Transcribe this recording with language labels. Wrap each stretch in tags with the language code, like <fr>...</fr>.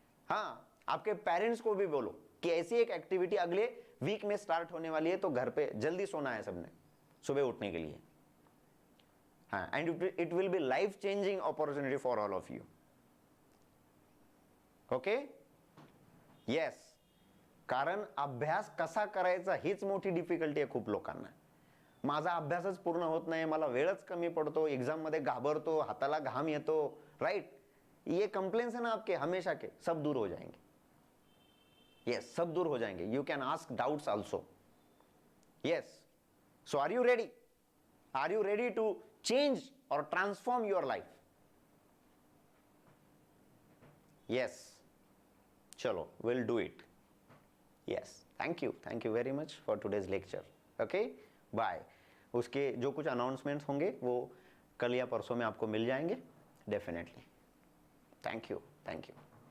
<hi>हाँ, आपके पेरेंट्स को भी बोलो कि ऐसी एक एक्टिविटी अगले वीक में स्टार्ट होने वाली है, तो घर पे जल्दी सोना है सबने सुबह उठने के लिए.</hi> <en>हाँ, and it will be life changing opportunity for all of you. Okay. Yes.</en> <mr>कारण अभ्यास कसा करायचा हीच मोठी डिफिकल्टी आहे खूप लोकांना. माझा अभ्यासच पूर्ण होत नाही, मला वेळच कमी पडतो, एग्जाम मध्ये घाबरतो, हाताला घाम येतो.</mr> <en>Right.</en> <hi>ये कंप्लेंट्स है ना आपके हमेशा के, सब दूर हो जाएंगे. यस, सब दूर हो जाएंगे.</hi> <en>You can ask doubts also. Yes. So are you ready? Are you ready to change or transform your life? Yes. Chalo, we'll do it. Yes. Thank you very much for today's lecture. Okay, bye.</en> <hi>उसके जो कुछ announcements होंगे वो कल या परसों में आपको मिल जाएंगे डेफिनेटली. Thank you.</hi>